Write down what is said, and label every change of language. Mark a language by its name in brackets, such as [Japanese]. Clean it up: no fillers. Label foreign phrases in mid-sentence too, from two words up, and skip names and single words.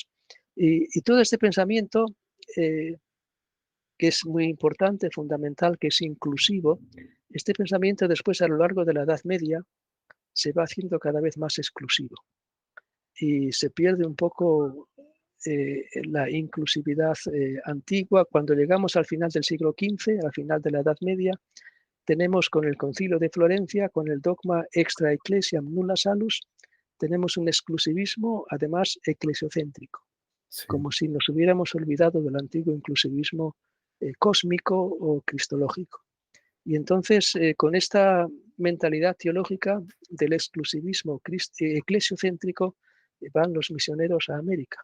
[Spanish] Y todo este pensamiento, que es muy importante, fundamental, que es inclusivo, este pensamiento después a lo largo de la Edad Media se va haciendo cada vez más exclusivo y se pierde un poco la inclusividad antigua. Cuando llegamos al final del siglo XV, al final de la Edad Media, tenemos con el Concilio de Florencia, con el dogma [Latin] extra ecclesiam nulla salus, [Spanish] tenemos un exclusivismo, además, eclesiocéntrico, Sí. como si nos hubiéramos olvidado del antiguo inclusivismo cósmico o cristológico. Y entonces, con esta mentalidad teológica del exclusivismo eclesiocéntrico, van los misioneros a América.